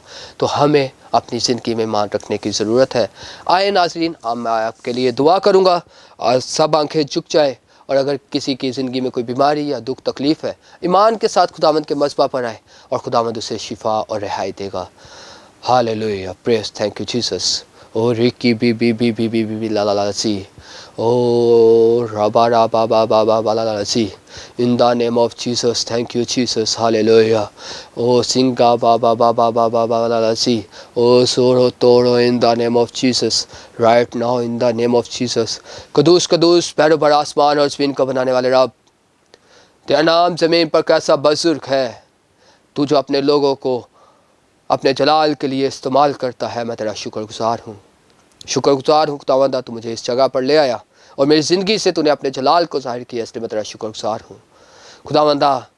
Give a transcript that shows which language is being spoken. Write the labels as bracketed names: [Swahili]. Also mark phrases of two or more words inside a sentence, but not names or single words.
[Urdu] تو ہمیں اپنی زندگی میں ایمان رکھنے کی ضرورت ہے۔ آئے ناظرین، میں آپ کے لیے دعا کروں گا، اور سب آنکھیں جھک جائے، اور اگر کسی کی زندگی میں کوئی بیماری یا دکھ تکلیف ہے، ایمان کے ساتھ خداوند کے مذبح پر آئے، اور خداوند اسے شفا اور رہائی دے گا۔ ہاللیلویہ، [English] Praise, thank you Jesus. او ریکی بی بی بی بی بی بی لا لا لا سی، او ربا ربا با با با با لا لا سی، in the name of Jesus, thank you Jesus, hallelujah. Oh singa ba ba ba ba ba ba ba la la si, oh soro toro in the name of Jesus, right now in the name of Jesus. [Urdu] قدوس قدوس پیرو بر آسمان اور زمین کو بنانے والے رب، تیرا نام زمین پر کیسا بزرگ ہے۔ تو جو اپنے لوگوں کو اپنے جلال کے لیے استعمال کرتا ہے، میں تیرا شکر گزار ہوں۔ شکر گزار ہوں خداوندہ، تو مجھے اس جگہ پر لے آیا اور میری زندگی سے تو نے اپنے جلال کو ظاہر کیا، اس لیے میں تیرا شکر گزار ہوں خداوندہ۔